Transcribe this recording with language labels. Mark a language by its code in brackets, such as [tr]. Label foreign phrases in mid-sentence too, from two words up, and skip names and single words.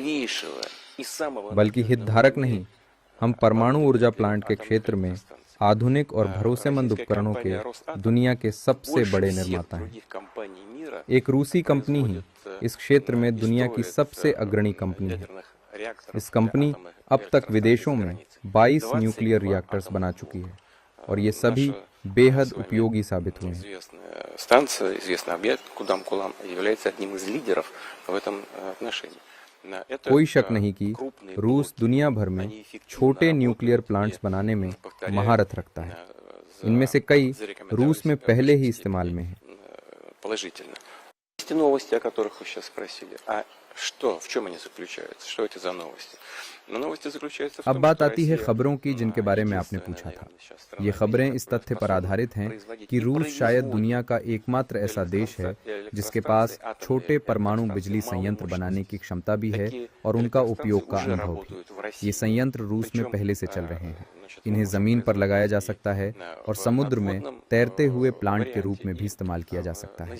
[hi] बल्कि हितधारक नहीं, हम परमाणु ऊर्जा प्लांट के क्षेत्र में आधुनिक और भरोसेमंद उपकरणों के दुनिया के सबसे बड़े निर्माता हैं। एक रूसी कंपनी ही इस क्षेत्र में दुनिया की सबसे अग्रणी कंपनी है। इस कंपनी अब तक विदेशों में 22 [en] nuclear reactors [hi] बना चुकी है और ये सभी बेहद उपयोगी साबित हुए हैं। [ru] Станция, известный объект Кудам-Кулам, является одним из лидеров в этом отношении. [hi] कोई शक नहीं कि रूस दुनिया भर में छोटे [en] nuclear plants [hi] बनाने में महारत रखता है। इनमें से कई रूस में पहले ही इस्तेमाल में हैं। [ru] Положительно. Эти новости, о которых вы сейчас спросили, а что, в чем они заключаются? Что это за новости? Но новости заключаются в том, [hi] अब बात [ru] что [hi] आती है [ru] Россия [hi] खबरों की जिनके बारे में आपने पूछा था। ये खबरें इस तथ्य पर आधारित हैं कि रूस शायद दुनिया का एकमात्र ऐसा देश है जिसके पास छोटे परमाणु बिजली संयंत्र बनाने की क्षमता भी है और उनका उपयोग का अनुभव भी। ये संयंत्र रूस में पहले से चल रहे हैं। इन्हें जमीन पर लगाया जा सकता है और समुद्र में तैरते हुए प्लांट के रूप में भी इस्तेमाल किया जा सकता है।